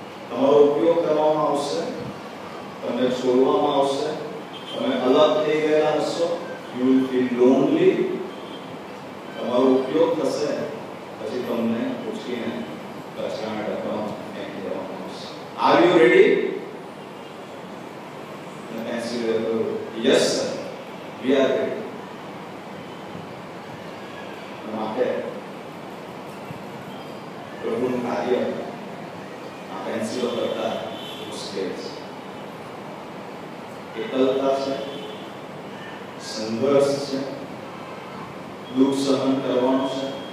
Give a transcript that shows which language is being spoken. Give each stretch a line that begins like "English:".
Gujarati: તમારો ઉપયોગ કરવામાં આવશે, તમને છોડવામાં આવશે, તમે અલગ થઈ ગયા હશો.
English: You will feel lonely.
Gujarati: તમારો ઉપયોગ થશે પછી તમને ઉચકીને કચરાના ડબ્બામાં ફેંકી દેવામાં આવશે.
English: Are you ready? The pencil will yes sir, we are ready.
Gujarati: માટે પ્રભુનું કાર્ય આ પેન્સિલો કરતા મુશ્કેલ છે. એકલતા છે, સંઘર્ષ છે, દુઃખ સહન કરવાનું છે.